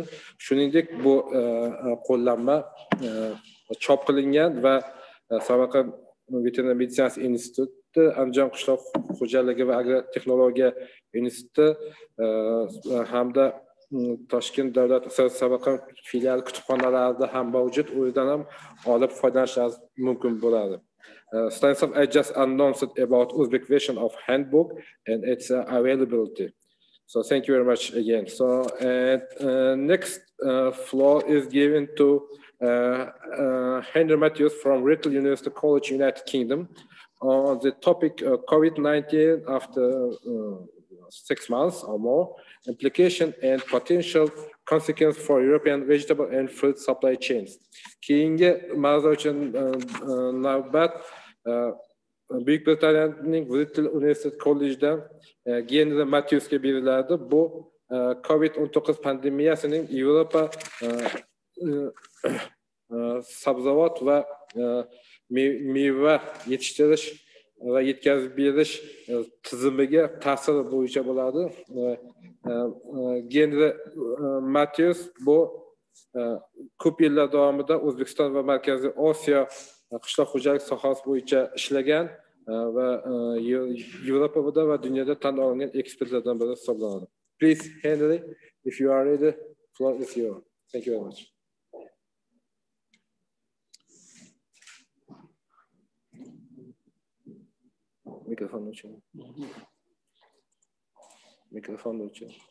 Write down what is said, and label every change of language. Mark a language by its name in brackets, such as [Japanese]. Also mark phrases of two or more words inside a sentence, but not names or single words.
[Uzbek] Shuningdek, bu qo'llanma chop qilingan va Samarqand Veterinar meditsinasi instituti, Andijon qishloq xo'jaligi va agrotexnologiya instituti hamda Toshkent davlat Samarqand filiali kutubxonalarida ham mavjud. U yerdan ham olib foydalanishingiz mumkin bo'ladi. [English] Stanislav, I just announced about Uzbek version of handbook and its availability. So thank you very much again. So next floor is given to Henry Matthews from Writtle University College, United Kingdom, on the topic COVID-19 after 6 months or more, implication and potential consequence for European vegetable and fruit supply chains. [Uzbek] Keyingi mavzu uchun navbat Buyuk Britaniyaning Writtle University College'dan Henry Matthewsga beriladi. Bu COVID-19 pandemiyasining Yevropa sabzavot va meva yetishtirish va yetkazib berish tizimiga ta'siri bo'yicha bo'ladi. Henry Matthews bu ko'p yillar davomida O'zbekiston va Markaziy Osiyo qishloq xo'jalik sohasi bo'yicha ishlagan va Yevropada va dunyoda tan olingan ekspertlardan biri hisoblanadi. [English] Please, Henry, if you are ready, floor is yours. Thank you very much. [Uzbek] Mikrofon o'chir. Mikrofon o'chir.